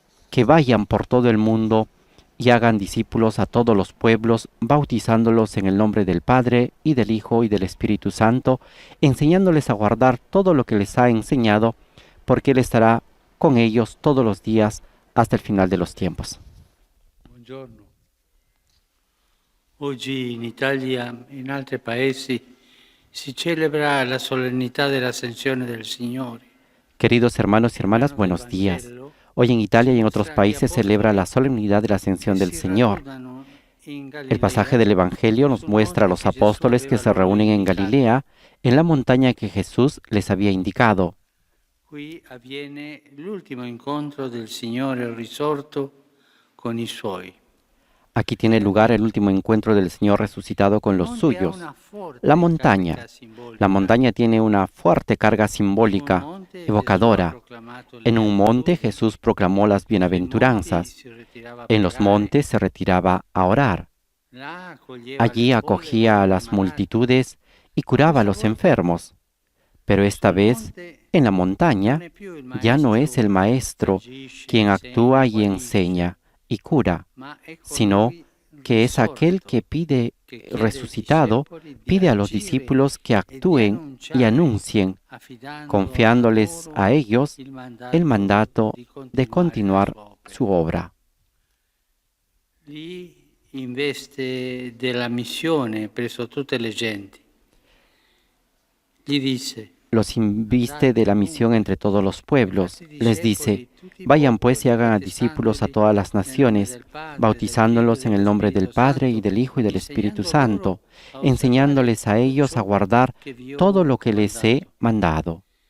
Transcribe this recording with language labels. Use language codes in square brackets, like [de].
[es] que vayan por todo el mundo y hagan discípulos a todos los pueblos, bautizándolos en el nombre del Padre, y del Hijo, y del Espíritu Santo, enseñándoles a guardar todo lo que les ha enseñado, porque Él estará con ellos todos los días hasta el final de los tiempos. [it] Buongiorno. Oggi in Italia e in altri paesi si celebra la solennità dell'ascensione del Signore. [es] Queridos hermanos y hermanas, buenos días. Hoy en Italia y en otros países celebra la solemnidad de la ascensión del Señor. El pasaje del Evangelio nos muestra a los apóstoles que se reúnen en Galilea, en la montaña que Jesús les había indicado. [it] Qui avviene l'ultimo incontro del Signore risorto con i suoi. [es] Aquí tiene lugar el último encuentro del Señor resucitado con los suyos. La montaña tiene una fuerte carga simbólica, evocadora. En un monte Jesús proclamó las bienaventuranzas. En los montes se retiraba a orar. Allí acogía a las multitudes y curaba a los enfermos. Pero esta vez, en la montaña, ya no es el Maestro quien actúa y enseña y cura, sino que es aquel que resucitado, pide a los discípulos que actúen y anuncien, confiándoles a ellos el mandato de continuar su obra. [it] Lì investe della missione presso tutte le genti. Gli dice: [es] los inviste de la misión entre todos los pueblos. Les dice, vayan pues y hagan a discípulos a todas las naciones, bautizándolos en el nombre del Padre y del Hijo y del Espíritu Santo, enseñándoles a ellos a guardar todo lo que les he mandado.